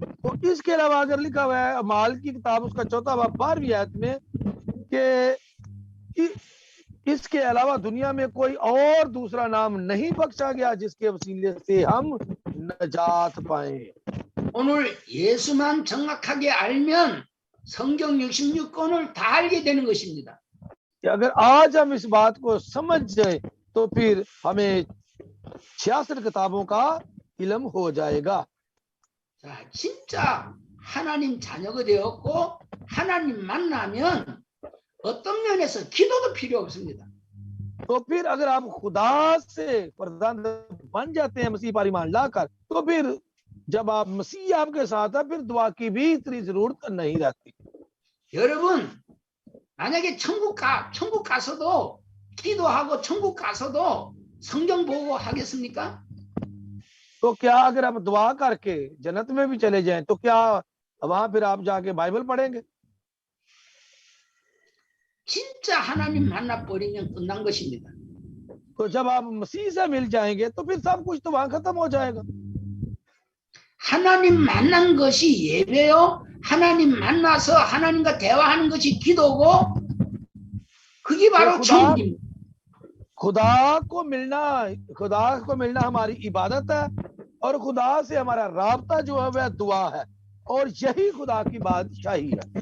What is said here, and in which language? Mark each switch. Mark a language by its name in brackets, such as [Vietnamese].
[Hindi] तो इसके अलावा अगर लिखा हुआ है अमाल की किताब उसका 4वां बाब 12वीं आयत में कि इसके अलावा दुनिया में कोई और दूसरा नाम नहीं बख्शा गया जिसके वसीले से हम नजात पाए। [Korean] 오늘 예수만 정확하게 알면 성경 66권을 다 알게 되는 것입니다. [Hindi] कि अगर आज हम इस बात को समझ जाए तो फिर हमें 66 किताबों का इल्म हो जाएगा। [Korean] 자, 진짜 하나님 자녀가 되었고 하나님 만나면 어떤 면에서 기도도 필요 없습니다. [Hindi] तो फिर अगर आप खुदा से प्रधान बन जाते हैं मसीह पर ईमान लाकर, तो फिर जब आप मसीह आपके साथ है फिर दुआ की भी इतनी जरूरत नहीं रहती। [Korean] 여러분, 만약에 천국 가서도 기도하고 천국 가서도 성경 보고 하겠습니까? [Hindi] तो क्या अगर आप दुआ करके जन्नत में भी चले जाएं तो क्या वहां फिर आप जाके बाइबल पढ़ेंगे? [Korean] 진짜 하나님 만나 버리면 끝난 것입니다. [Hindi] तो जब आप मसीह से मिल जाएंगे तो फिर सब कुछ तो वहां खत्म हो जाएगा। [Korean] 하나님 만난 것이 예배요. 하나님 만나서 하나님과 대화하는 것이 기도고 그게 바로 천국입니다. [Hindi] खुदा को मिलना हमारी इबादत है और खुदा से हमारा राब्ता जो है वह दुआ है और यही खुदा की बादशाही है।